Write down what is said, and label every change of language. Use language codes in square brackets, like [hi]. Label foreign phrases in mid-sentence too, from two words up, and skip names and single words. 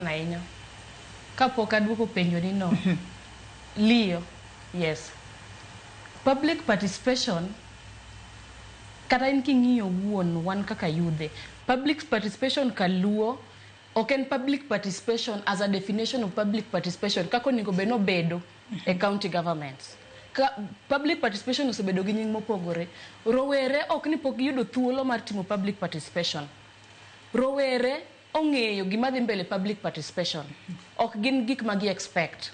[luo] ahinya kapok aduoko penjo ni no. Liyo, yes. [en] Public participation [luo] kata in king'iyo wuon wan kaka yudhe. [en] Public participation [luo] kaluo ok en [en] public participation as a definition of public participation [luo] kako onego bed nobedo e [en] county governments. Public participation [luo] osebedo gi nying mopogore. Rawere ok ni pok yudo thuolo mar timo [en] public participation. [luo] Rawere ong'eyo gima dhi mbele [en] public participation. [luo] Ok gin gik ma gi expect.